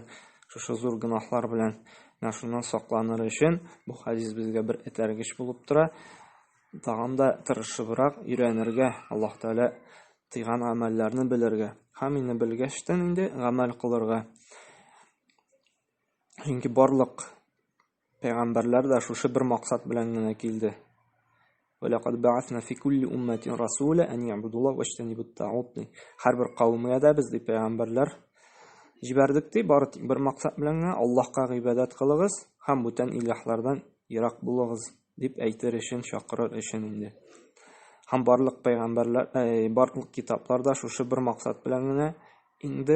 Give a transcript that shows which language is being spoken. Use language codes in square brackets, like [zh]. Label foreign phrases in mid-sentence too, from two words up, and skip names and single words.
[tt] Шушы зур гынахлар белән шуннан сакланыр өчен бу хадис безгә бер этәргеч булып тора. Тагын да тырышыбрак өйрәнергә, Аллаһ Тәгалә тыйган гамәлләрне белергә. Һәм инде белгәчтән инде гамәл кылырга. Чөнки барлык пәйгамбәрләр дә шушы бер максат белән генә килде. [ar] وَلَقَدْ بَعَثْنَا فِي كُلِّ أُمَّةٍ رَسُولًا أَنْ يَعْبُدُوا اللَّهَ وَيَجْتَنِبُوا الطَّاغُوتَ. [tt] Һәр бер кавемгә дә без пәйгамбәрләр җибәрдек ди, бары тик бер максат белән генә Аллаһка гыйбадат кылыгыз һәм бүтән илаһлардан ерак булыгыз дип әйтер өчен, чакырыр өчен инде. Һәм барлык пәйгамбәрләр, барлык китапларда шушы бер максат белән генә инде.